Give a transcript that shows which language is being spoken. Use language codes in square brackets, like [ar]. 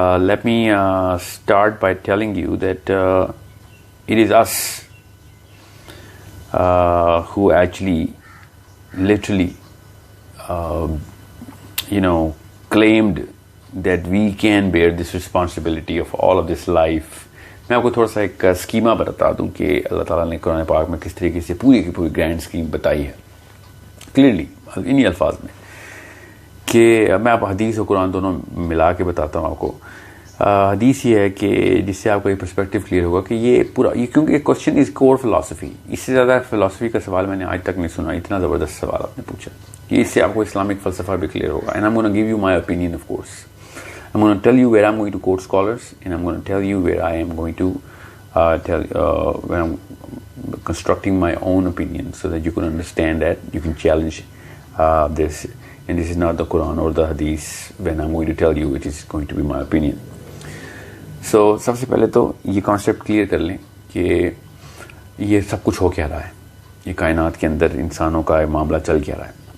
[en] Let me start by telling you that it is us who actually literally claimed that we can bear this responsibility of all of this life. [ur] میں آپ کو تھوڑا سا ایک schema بتا دوں کہ اللہ تعالیٰ نے قرآن پاک میں کس طریقے سے پوری کی پوری گرینڈ اسکیم بتائی ہے کلیئرلی انہی الفاظ میں، کہ میں آپ حدیث اور قرآن دونوں ملا کے بتاتا ہوں آپ کو. حدیث یہ ہے کہ جس سے آپ کا یہ پرسپیکٹو کلیئر ہوگا کہ یہ پورا یہ کیونکہ [en] Question is core philosophy. [ur] اس سے زیادہ فلاسفی کا سوال میں نے آج تک نہیں سنا. اتنا زبردست سوال آپ نے پوچھا کہ اس سے آپ کو اسلامک فلسفہ بھی کلیئر ہوگا. [en] And I am gonna give you my opinion of course. I'm going to tell you where I'm going to quote scholars, and I'm going to tell you where I am going to when I'm constructing my own opinion, so that you can understand that you can challenge this. And this is not the Quran or the Hadith. When I'm going to tell you, it is going to be my opinion. [ur] So سب سے پہلے تو یہ concept clear کر لیں کہ یہ سب کچھ ہو کیا رہا ہے، یہ کائنات کے اندر انسانوں کا معاملہ چل کیا رہا ہے.